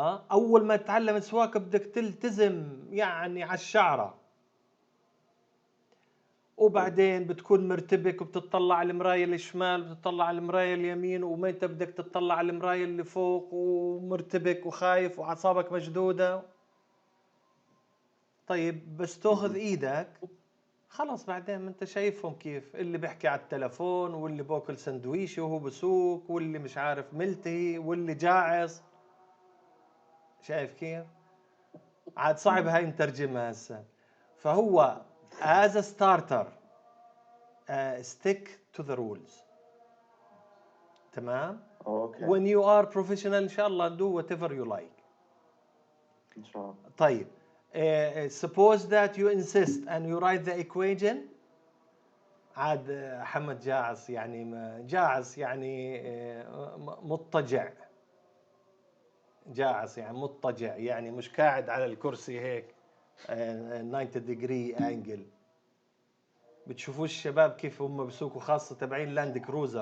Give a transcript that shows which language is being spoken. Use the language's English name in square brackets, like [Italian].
[Arabic] أول ما تتعلم سواقة بدك تلتزم يعني على الشعرة، وبعدين بتكون مرتبك وبتطلع على المراية الشمال وبتطلع على المراية اليمين، وما انت بدك تطلع على المراية اللي فوق، ومرتبك وخايف وأعصابك مشدودة. طيب بس تاخذ ايدك خلص بعدين ما انت شايفهم كيف اللي بيحكي على التلفون واللي باكل سندويشي وهو بسوق واللي مش عارف ملتهي واللي جاعص. شايف كيف؟ عاد صعب هاي نترجمها هسه. [English] فهو as a starter stick to the rules. [Arabic] تمام؟ [English] Okay. When you are professional إن شاء الله do whatever you like. [Arabic] إن شاء الله. [English] طيب suppose that you insist and you write the equation. [Arabic] عاد حمد جاعص يعني جاعص يعني مضطجع. جاعص يعني مضطجع يعني مش قاعد على الكرسي هيك 90 degree angle. بتشوفوا الشباب كيف هم بيسوقوا خاصة تبعين لاند كروزر.